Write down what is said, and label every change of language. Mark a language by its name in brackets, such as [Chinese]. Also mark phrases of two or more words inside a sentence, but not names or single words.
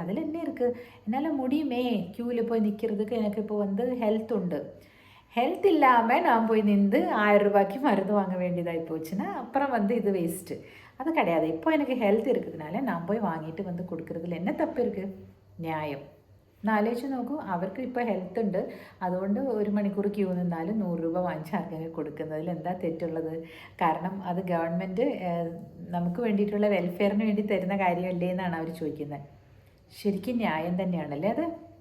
[Tamil] அதில் என்ன இருக்குது, என்னால் முடியுமே க்யூவில் போய் நிற்கிறதுக்கு. எனக்கு இப்போ வந்து ஹெல்த் உண்டு. ஹெல்த் இல்லாமல் நான் போய் நின்று 1000 ரூபாய்க்கு மருந்து வாங்க வேண்டியதாகி போச்சுன்னா அப்புறம் வந்து இது வேஸ்ட்டு. அது கிடையாது. இப்போ எனக்கு ஹெல்த் இருக்கிறதுனால நான் போய் வாங்கிட்டு வந்து கொடுக்குறதுல என்ன தப்பு இருக்குது? நியாயம். [Malayalam] എന്നാലോചിച്ച് നോക്കൂ, അവർക്ക് ഇപ്പോൾ ഹെൽത്ത് ഉണ്ട്, അതുകൊണ്ട് 1 മണിക്കൂർ ക്യൂ നിന്നാലും 100 രൂപ വാങ്ങിച്ച് ആർക്കെങ്കിലും കൊടുക്കുന്നതിൽ എന്താ തെറ്റുള്ളത്? കാരണം അത് ഗവൺമെൻറ് നമുക്ക് വേണ്ടിയിട്ടുള്ള വെൽഫെയറിന് വേണ്ടി തരുന്ന കാര്യമല്ലേ എന്നാണ് അവർ ചോദിക്കുന്നത്. ശരിക്കും ന്യായം തന്നെയാണല്ലേ അത്?